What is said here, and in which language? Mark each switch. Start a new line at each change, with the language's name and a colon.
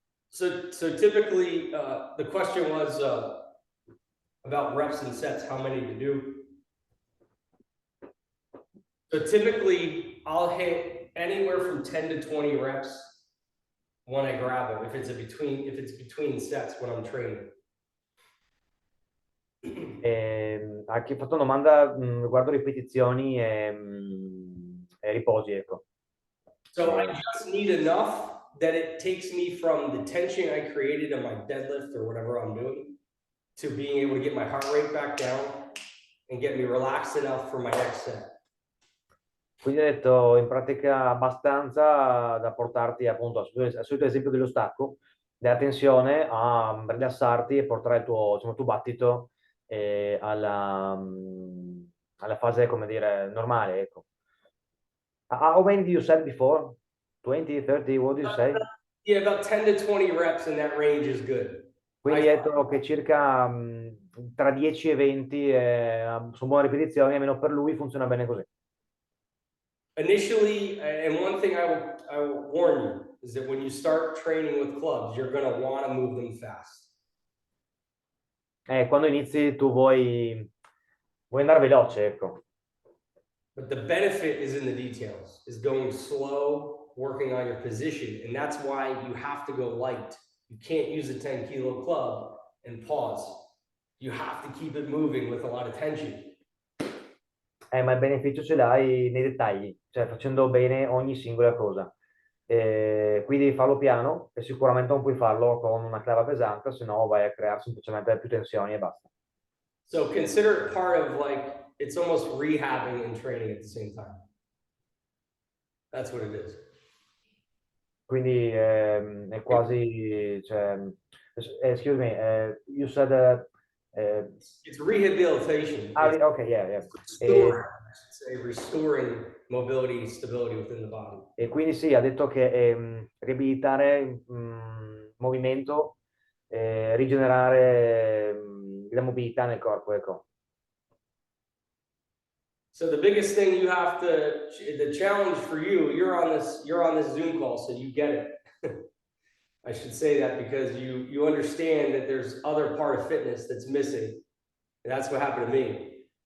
English: So typically, the question was about reps and sets, how many to do. So typically, I'll hit anywhere from 10 to 20 reps when I grab them, if it's between sets when I'm training.
Italian: A chi ha fatto una domanda riguardo ripetizioni e riposi, ecco.
English: So I just need enough that it takes me from the tension I created in my deadlift or whatever I'm doing to being able to get my heart rate back down and get me relaxed enough for my next set.
Italian: Quindi ho detto in pratica abbastanza da portarti appunto al solito esempio dello stacco, della tensione a rilassarti e portare il tuo battito alla fase, come dire, normale, ecco.
English: How many did you say before? 20, 30, what did you say? Yeah, about 10 to 20 reps in that range is good.
Italian: Quindi hai detto che circa tra 10 e 20 sono buone ripetizioni, almeno per lui funziona bene così.
English: Initially, and one thing I will warn you is that when you start training with clubs, you're going to want to move them fast.
Italian: Quando inizi tu vuoi andare veloce, ecco.
English: But the benefit is in the details, is going slow, working on your position. And that's why you have to go light. You can't use a 10-kilo club and pause. You have to keep it moving with a lot of tension.
Italian: Ma il beneficio ce l'hai nei dettagli, cioè facendo bene ogni singola cosa. Quindi farlo piano e sicuramente non puoi farlo con una clava pesante, se no vai a creare semplicemente più tensioni e basta.
English: So consider it part of like, it's almost rehabbing and training at the same time. That's what it is.
Italian: Quindi è quasi, cioè,
English: excuse me, you said It's rehabilitation. It's okay, yeah. restoring, I should say, restoring mobility, stability within the body.
Italian: E quindi sì, ha detto che riabilitare movimento, rigenerare la mobilità nel corpo, ecco.
English: So the biggest thing you have to, the challenge for you, you're on this Zoom call, so you get it. I should say that because you understand that there's other part of fitness that's missing. And that's what happened to me.